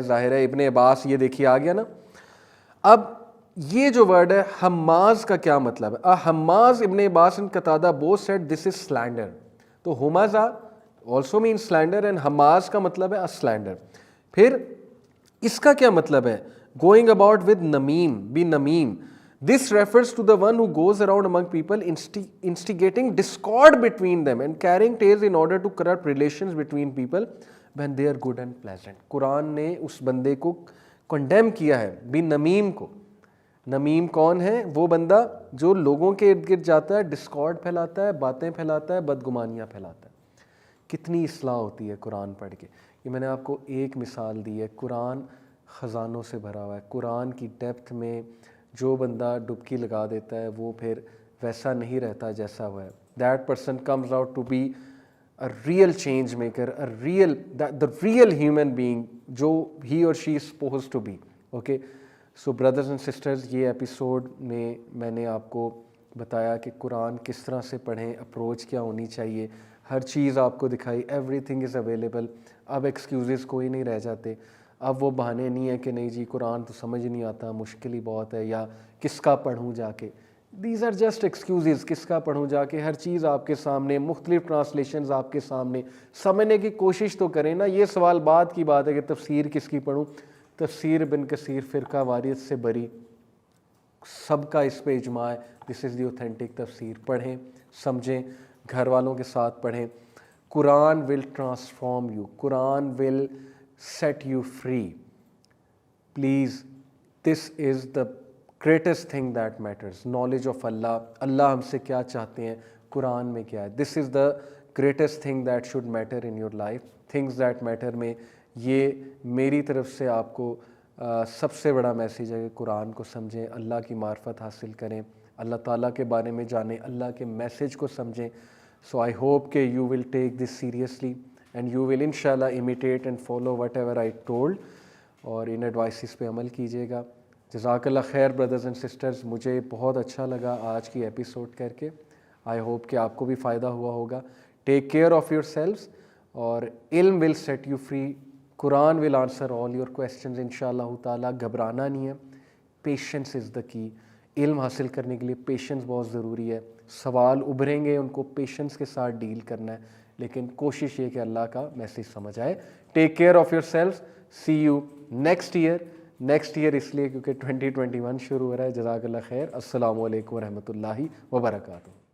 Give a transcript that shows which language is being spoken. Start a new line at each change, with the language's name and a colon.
Urdu: ظاہر ہے ابن عباس، یہ دیکھیے آ گیا نا. اب یہ جو ورڈ ہے حماز کا کیا مطلب ہے؟ حماز، ابن عباس and قتادہ
English: both said this is slander.
Urdu: تو ہمازا
English: also means slander and
Urdu: حماز کا مطلب ہے slander. پھر اس کا کیا مطلب ہے؟
English: going about with
Urdu: نمیم، be نمیم.
English: This refers to the one who goes around among people instigating discord between them and carrying tales in order to corrupt relations between people when they are good and pleasant.
Urdu: قرآن نے اس بندے کو condemn کیا ہے، بھی نمیم کو. نمیم کون ہے؟ وہ بندہ جو لوگوں کے ارد گرد جاتا ہے، ڈسکارڈ پھیلاتا ہے، باتیں پھیلاتا ہے، بدگمانیاں پھیلاتا ہے. کتنی اصلاح ہوتی ہے قرآن پڑھ کے. یہ میں نے آپ کو ایک مثال دی ہے. قرآن خزانوں سے بھرا ہوا ہے. قرآن کی ڈیپتھ میں جو بندہ ڈبکی لگا دیتا ہے وہ پھر ویسا نہیں رہتا جیسا ہوا ہے.
English: that person comes out to be a real change maker, the real human being
Urdu: جو
English: he or she is supposed to be.
Urdu: Okay, so brothers and sisters, یہ ایپیسوڈ میں میں نے آپ کو بتایا کہ قرآن کس طرح سے پڑھیں, اپروچ کیا ہونی چاہیے, ہر چیز آپ کو دکھائی,
English: Everything is available.
Urdu: اب ایکسکیوزز کوئی نہیں رہ جاتے, اب وہ بہانے نہیں ہیں کہ نہیں جی قرآن تو سمجھ نہیں آتا, مشکل ہی بہت ہے, یا کس کا پڑھوں جا کے.
English: these are just excuses,
Urdu: کس کا پڑھوں جا کے. ہر چیز آپ کے سامنے, مختلف ٹرانسلیشنز آپ کے سامنے, سمجھنے کی کوشش تو کریں نا. یہ سوال بعد کی بات ہے کہ تفسیر کس کی پڑھوں. تفسیر ابن کثیر فرقہ واریت سے بری, سب کا اس پہ اجماع ہے,
English: This is the authentic تفسیر.
Urdu: پڑھیں, سمجھیں, گھر والوں کے ساتھ پڑھیں.
English: Quran will transform you, Quran will set you free. Please, this is the greatest thing that matters. Knowledge of Allah,
Urdu: اللہ ہم سے کیا چاہتے ہیں, قرآن میں کیا ہے.
English: This is the greatest thing that should matter in your life. Things that matter
Urdu: میں یہ میری طرف سے آپ کو سب سے بڑا میسیج ہے کہ قرآن کو سمجھیں, اللہ کی معرفت حاصل کریں, اللہ تعالیٰ کے بارے میں جانیں, اللہ کے میسیج کو سمجھیں.
English: so I hope کہ you will take this seriously and you will انشاءاللہ imitate and follow whatever I told,
Urdu: اور ان ایڈوائسز پہ عمل کیجیے گا. جزاک اللہ خیر
English: Brothers and sisters.
Urdu: مجھے بہت اچھا لگا آج کی ایپیسوڈ کر کے.
English: I hope
Urdu: کہ آپ کو بھی فائدہ ہوا ہوگا.
English: take care of yourselves,
Urdu: اور علم
English: Will set you free. Quran will answer all your questions ان شاء اللہ تعالیٰ.
Urdu: گھبرانا نہیں ہے,
English: Patience is the key.
Urdu: علم حاصل کرنے کے لیے پیشنس بہت ضروری ہے. سوال ابھریں گے, ان کو پیشنس کے ساتھ ڈیل کرنا ہے, لیکن کوشش یہ کہ اللہ کا میسیج سمجھ آئے.
English: Take care of yourself. See you next year
Urdu: اس لیے کیونکہ 2021 شروع ہو رہا ہے. جزاک اللہ خیر. السلام علیکم ورحمۃ اللہ وبرکاتہ.